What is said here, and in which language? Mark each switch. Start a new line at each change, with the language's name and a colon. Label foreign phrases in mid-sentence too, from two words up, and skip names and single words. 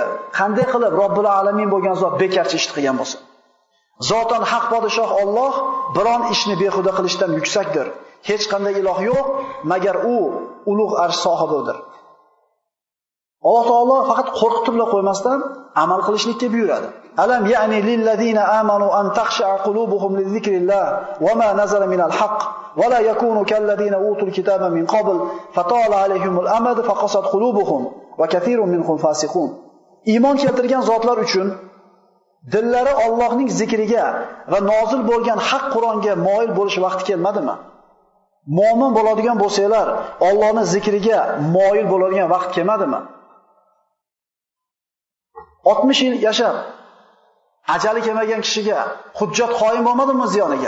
Uzbek: Qanday qilib
Arabic: رب العالمين
Uzbek: bo'lgan zot bekarchi ishni qilgan bo'lsa? Zotan haq podshoh Alloh biron ishni behuda qilishdan yuksakdir. Hech qanday iloh yo'q, magar u ulug' arsh sohibidir. Alloh taolo faqat qo'rqitib qo'ymasdan amal qilishlikka buyuradi.
Arabic: ألم يأن للذين آمنوا أن تخشع قلوبهم لذكر الله وما نزل من الحق ولا يكونوا كالذين أوتوا الكتاب من قبل فطال عليهم الأمد فقست قلوبهم وكثير منهم فاسقون.
Uzbek: Iymon keltirgan zotlar uchun dillari Allohning zikriga va nozil bo'lgan haq Qur'onga moyil bo'lish vaqti kelmadimi? Mo'min bo'ladigan bo'lsanglar, Allohning zikriga moyil bo'ladigan vaqt kelmadimi? 60 yil yashab ajali kelmagan kishiga hujjat qoyim bo'lmadimi ziyoniga?